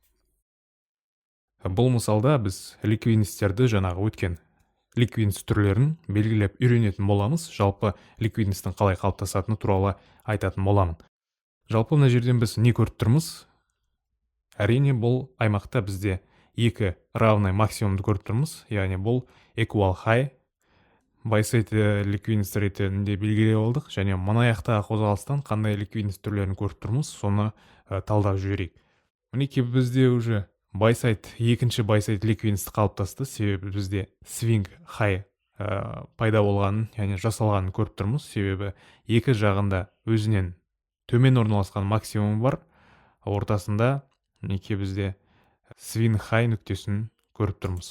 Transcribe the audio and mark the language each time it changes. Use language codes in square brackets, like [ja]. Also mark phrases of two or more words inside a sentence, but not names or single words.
[kk] Бұл мысалда біз ликвидностьтерді жаңағы өткен ликвидность түрлерін белгілеп үйренетін боламыз. Жалпы ликвидностьтің қалай қалыптасатыны туралы айтатын боламын. Жалпы мына жерден біз не көріп тұрмыз? Әрине, бұл аймақта бізде 2 равный максимумды көріп тұрмыз, яғни бұл [en] equal high buy side [kk] ликвидность ретінде белгілеп алдық, және мына аяқтағы қозғалыстан қандай ликвидность түрлерін көріп тұрмыз, соны талдап жіберейік. Мінекей бізде уже [en] buy side, [kk] екінші [en] buy side [kk] ликвидность қалыптасты, себебі бізде [en] swing high [kk] пайда болғанын, яғни жасалғанын көріп тұрмыз, себебі екі жағында өзінен төмен орналасқан максимум бар, ортасында мінекей бізде [en] swing high [kk] нүктесін көріп тұрмыз.